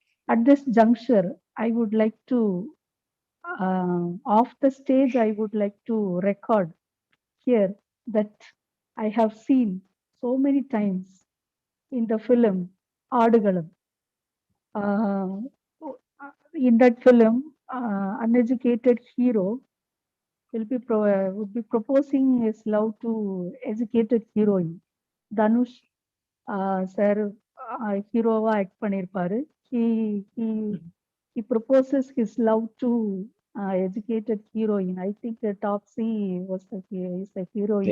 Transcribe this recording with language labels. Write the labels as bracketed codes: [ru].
[en] At this juncture, I would like to, off the stage, I would like to record here that I have seen so many times in the film Adugalam. Uh, in that film, uneducated hero would be proposing his love to educated heroine. [ta] Dhanush sir ஹீரோவா act பண்ணியிருப்பாரு. [en] He proposes his love to educated heroine. I think Topsy is the heroine.